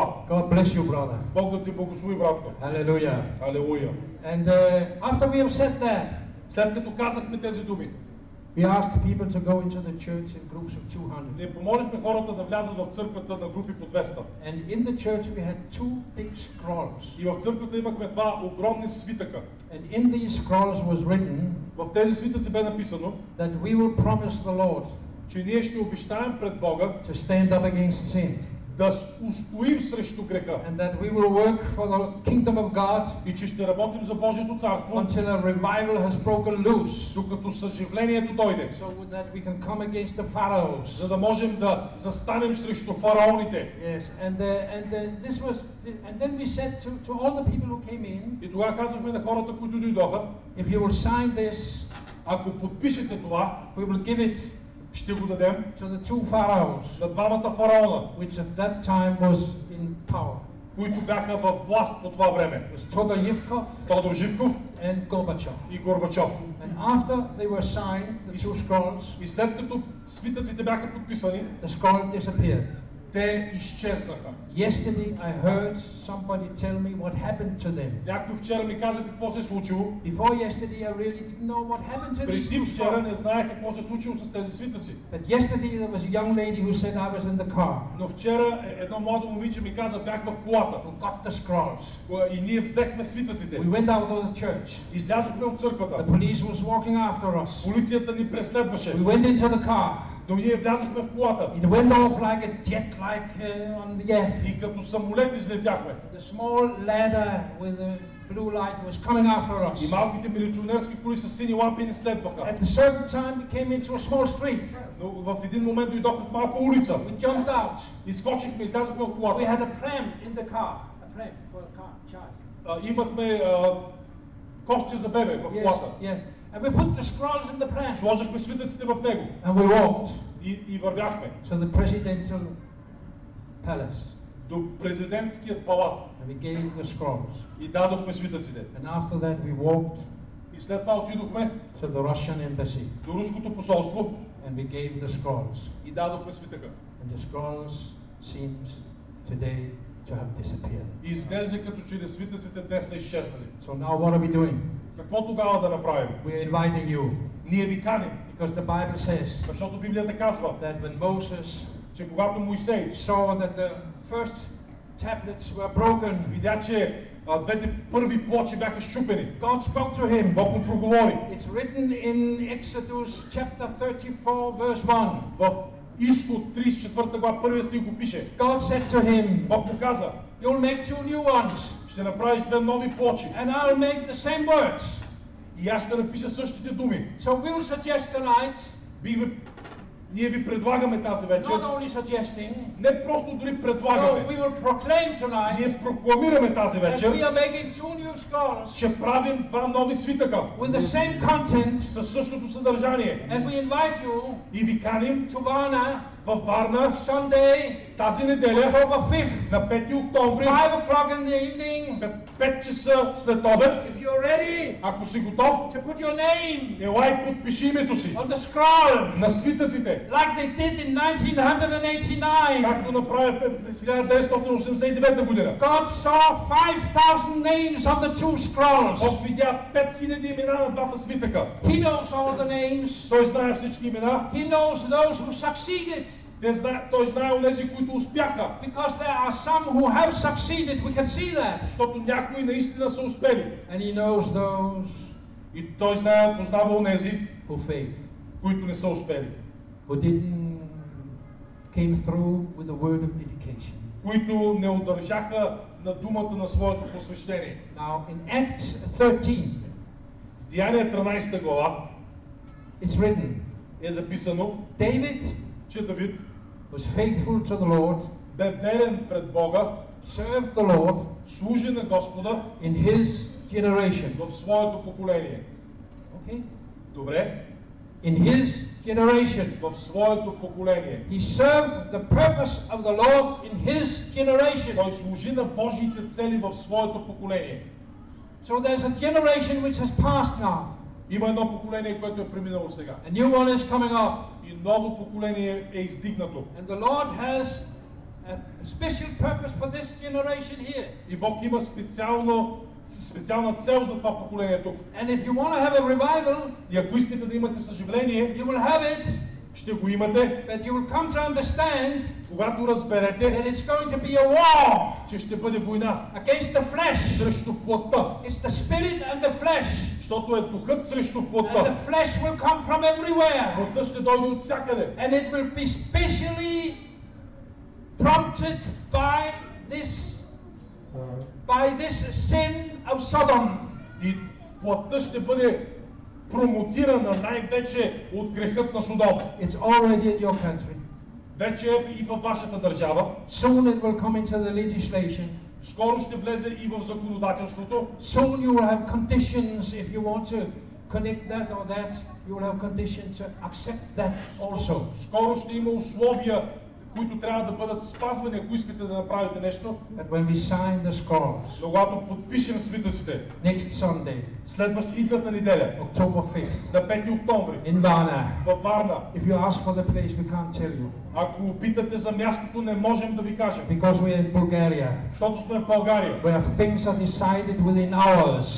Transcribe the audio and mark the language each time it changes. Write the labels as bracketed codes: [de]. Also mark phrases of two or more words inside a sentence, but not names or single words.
[en] God bless you, brother. [bg] Бог да ти благослови, братко. [en] Hallelujah. [bg] Алелуя. [en] And after we have said that, [bg] след като казахме тези думи, [en] We asked people to go into the church in groups of 200. [bg] Ние помолихме хората да влязат в църквата на групи по 200. [en] And in the church we had two big scrolls. [bg] И в църквата имахме два огромни свитъка. [en] And in these scrolls was written [bg] В тези свитъци бе написано, [en] that we will promise the Lord [bg] че ние ще обещаем пред Бога [en] to stand up against sin. [bg] да устоим срещу греха. [en] And that we will work for the kingdom of God [bg] И че ще работим за Божието царство, [en] until a revival has broken loose. [bg] докато съживлението дойде. [en] So that we can come against the pharaohs. [bg] За да можем да застанем срещу фараоните. [en] Yes, and then we said to all the people who came in, [bg] И тогава казахме на хората, които дойдоха, [en] if you will sign this, [bg] ако подпишете това, [en] we will give it [bg] ще го дадем [en] to the two pharaohs, [bg] на двамата фараона, [en] which at that time was in power. [bg] които бяха във власт по това време. [en] It was Тодор Живков Тодор Живков and Gorbachev. [bg] и Горбачов. [en] And after they were signed, the two scrolls, [bg] И след като свитъците бяха подписани, [en] the scroll disappeared. [bg] те изчезнаха. [en] Yesterday I heard somebody tell me what happened to them. [bg] Някой вчера ми каза какво се е случило. [en] Before yesterday I really didn't know what happened to these [bg] Преди [en] two [bg] вчера не [en] scrolls. [bg] знаех какво се е случило с тези свитъци. [en] But yesterday there was a young lady who said I was in the car, [bg] Но вчера едно младо момиче ми каза, бях в колата. [en] who got the scrolls. [bg] И ние взехме свитъците. [en] We went out of the church. [bg] Излязохме от [en] The [bg] църквата. [en] police was walking after us. [bg] Полицията ни преследваше. [en] We went into the car. [bg] Но ние влязахме в колата. [en] It went off like a jet, like on the air. [bg] И като самолет излетяхме. [en] The small ladder with a blue light was coming after [bg] И [en] us. [bg] малките милиционерски коли с сини лампи ни следваха. [en] At a certain time we came into a small street. [bg] Но в един момент дойдохме в малка улица. [en] We jumped out. [bg] Изскочихме, излязохме от [en] We [bg] колата. [en] had a pram in the car. A pram for a car, child. [bg] Имахме кошче за бебе в [en] Yes, [bg] колата. [en] yeah. And we put the scrolls in the pram. [bg] Сложихме свитъците в него. [en] And we walked [bg] И вървяхме [en] to the presidential palace. [bg] до президентският палат. [en] And we gave the scrolls. [bg] И дадохме свитъците. [en] And after that we walked [bg] И след това отидохме [en] to the Russian embassy. [bg] до руското посолство [en] And we gave the scrolls. [bg] и дадохме свитъка. [en] And the scrolls seems today to have disappeared. [bg] И изглежда като че ли свитъците днес са изчезнали. [en] So now what are we doing? [bg] Какво тогава да направим? [en] We're inviting you [bg] Ние ви каним, [en] because the Bible says [bg] защото Библията казва, [en] that when Moses [bg] че когато Моисей [en] saw that the first tablets were broken, [bg] видя, че двете първи плочи бяха счупени, [en] God spoke to him. [bg] Бог му проговори. [en] It's written in Exodus chapter 34 verse 1. [bg] В Изход 34 глава, първия стих го пише. [en] God said to him, [bg] Бог му каза, [en] you'll make two new ones [bg] ще направиш две нови плочи [en] and I'll make the same words. [bg] и аз ще напиша същите думи. [en] So we'll suggest tonight, [bg] Ние ви предлагаме тази вечер, [en] not only suggesting, [bg] не просто дори [en] no, [bg] предлагаме, [en] we will proclaim tonight [bg] ние прокламираме тази [en] that we [bg] вечер, [en] are making two new scrolls [bg] че правим два нови свитъка [en] with the same content, [bg] със същото съдържание. [en] and we invite you [bg] И ви каним [en] to Varna [bg] във Варна [en] Sunday, [bg] тази неделя [en] October 5th, [bg] на 5 октомври, [en] 5 o'clock in the evening. [bg] 5 часа след обед. [en] If you're ready [bg] Ако си готов, [en] to put your name [bg] елай подпиши името си [en] on the scroll, [bg] на свитъците, [en] like they did in 1989. [bg] както направи през 1989 година. [en] God saw 5,000 names on the two scrolls. [bg] Бог видя 5000 имена на двата свитъка. [en] He knows all the names. [bg] Той знае всички имена. [en] He knows those who succeeded. [bg] Той знае онези, които успяха. [en] Because there are some who have succeeded, we can see that. [bg] Защото някои наистина са успели. [en] And he knows those [bg] И той знае, познава онези, [en] who failed, [bg] които не са успели. [en] who didn't came through with the word of dedication. [bg] Които не удържаха на думата на своето посвещение. [en] Now in Acts 13, [bg] В Деяния 13 глава [en] it's written, [bg] е записано, David че Давид [en] was faithful to the Lord, [bg] бе верен пред Бога, [en] served the Lord [bg] служи на Господа [en] in his generation. [bg] в своето поколение. [en] Okay? [bg] Добре? [en] In his generation. [bg] В своето поколение. [en] He served the purpose of the Lord in his generation. [bg] Той служи на Божиите цели в своето поколение. [en] So there's a generation which has passed now. [bg] Има едно поколение, което е преминало сега. [en] A new one is coming up. [bg] И ново поколение е издигнато. [en] And the Lord has a special purpose for this generation here. [bg] И Бог има специално специална цел за това поколение тук. [en] And if you want to have a revival, [bg] И ако искате да имате съживление, [en] you will have it, [bg] ще го имате, [en] but you will come to understand [bg] когато разберете, [en] that it's going to be a war [bg] че ще бъде война [en] against the flesh. [bg] срещу плътта. [en] It's the spirit and the flesh. [bg] Защото е духът срещу [en] And [bg] плътта. [en] the flesh will come from everywhere. [bg] Плътта ще дойде от всякъде. [en] And it will be specially prompted by this sin of Sodom. [bg] И плътта ще бъде промотирана най-вече от грехът на Содом. [en] It's already in your country. [bg] Вече е и във вашата държава. [en] Soon it will come into the legislation. [bg] Скоро ще влезе и в законодателството. [en] Soon you will have conditions if you want to connect that or that. You will have conditions to accept that also. [bg] Скоро ще има условия, които трябва да бъдат спазвани, ако искате да направите нещо. [en] But when we sign the scrolls, [bg] Но когато подпишем свитъците, [en] next Sunday, [bg] идната неделя, [en] October 5th, [bg] на 5 октомври, [en] in Varna, [bg] във Варна, [en] if you ask for the place, we can't tell you. [bg] ако питате за мястото, не можем да ви кажем. [en] Because we're in Bulgaria, [bg] Защото сме в България, [en] where things are decided within hours.